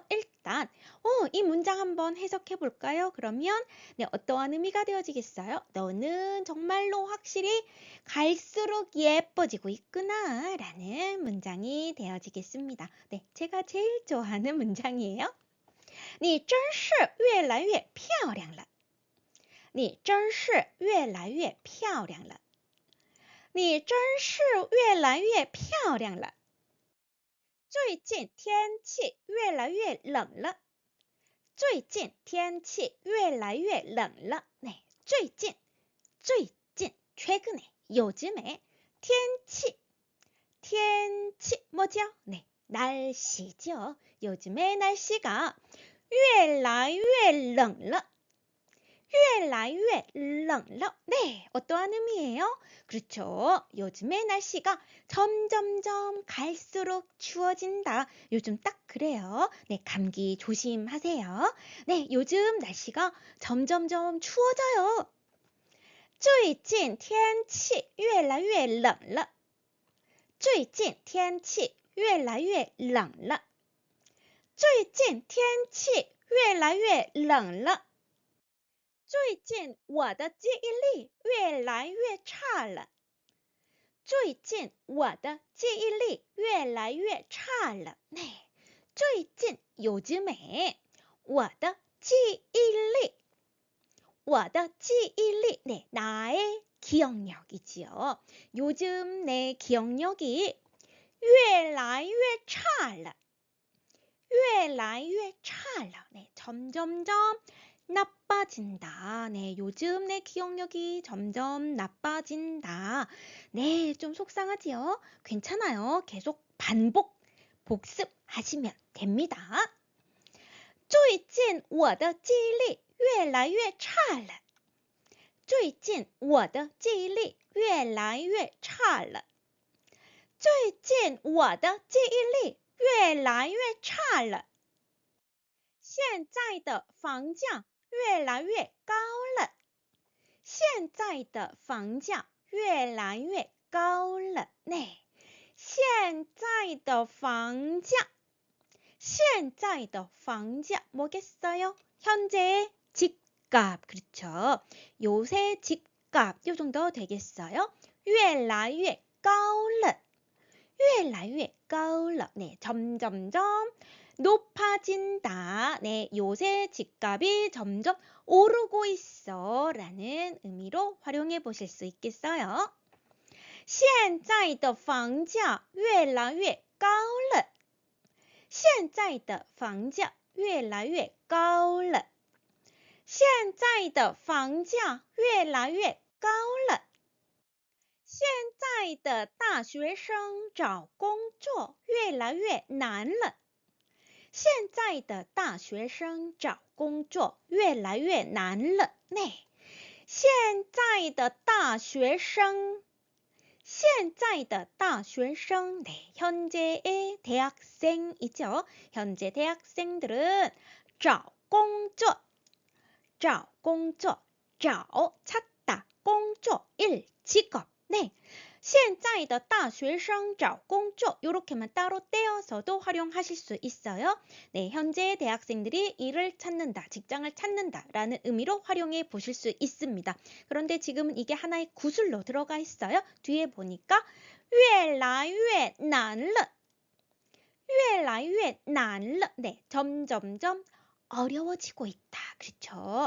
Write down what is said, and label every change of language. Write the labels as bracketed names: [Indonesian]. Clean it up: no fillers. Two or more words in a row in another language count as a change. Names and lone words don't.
[Korean] 일단 이 문장 한번 해석해 볼까요? 그러면 네, 어떠한 의미가 되어지겠어요? 너는 정말로 확실히 갈수록 예뻐지고 있구나 라는 문장이 되어지겠습니다. 네, 제가 제일 좋아하는 문장이에요. [Chinese] 你真是越来越漂亮了。你真是越来越漂亮了。你真是越来越漂亮了。最近天气越来越冷了。最近天气越来越冷了。 네, 最近, 最近, [Korean] 최근에, 요즘에, [Chinese] 天气, 天气 뭐죠? [Korean] 네, 날씨죠. 요즘의 날씨가 [Chinese] 越来越冷了。越来越冷了. [Korean] 네, 어떠한 의미예요? 그렇죠. 요즘의 날씨가 점점점 갈수록 추워진다. 요즘 딱 그래요. 네, 감기 조심하세요. 네, 요즘 날씨가 점점점 추워져요. [Chinese] 最近天气越来越冷了。最近天气越来越冷了。最近天气越来越冷了。最近我的记忆力越来越差了。最近我的记忆力越来越差了。 [Korean] 네, 最近 요즘에 [Chinese] 我的记忆力我的记忆力 [Korean] 네, 나의 기억력이지요. 요즘 내 기억력이 [Chinese] 越来越差了。越来越差了. [Korean] 네, 점점점 나빠진다. 네, 요즘 내 기억력이 점점 나빠진다. 네, 좀 속상하지요? 괜찮아요. 계속 복습하시면 됩니다. [Chinese] 最近我的记忆力越来越差了最近我的记忆力越来越差了最近我的记忆力越来越差了现在的房价越来越高了现在的房价越来越高了 네. 现在的房价现在的房价 뭐겠어요? [Korean] 현재의 집값 그렇죠. 요새 집값 요 정도 되겠어요? [Chinese] 越来越高了越来越高了 [Korean] 네, 점점점 높아진다. 네, 요새 집값이 점점 오르고 있어 라는 의미로 활용해 보실 수 있겠어요. [Chinese] 现在的房价越来越高了现在的房价越来越高了现在的房价越来越高了现在的大学生找工作越来越难了现在的大学生找工作越来越难了 네. 现在的大学生现在的大学生, [Korean] 네, 현재의 대학생이죠. 현재 대학생들은 [Chinese] 找工作, 找工作, 找, [Korean] 찾다, 工作, 일, 직업. 네, [Chinese] 现在的大学生找工作 [Korean] 이렇게만 따로 떼어서도 활용하실 수 있어요. 네, 현재 대학생들이 일을 찾는다, 직장을 찾는다 라는 의미로 활용해 보실 수 있습니다. 그런데 지금은 이게 하나의 구슬로 들어가 있어요. 뒤에 보니까 [Chinese] 越来越难了越来越难了 [Korean] 네, 점점점 어려워지고 있다. 그렇죠.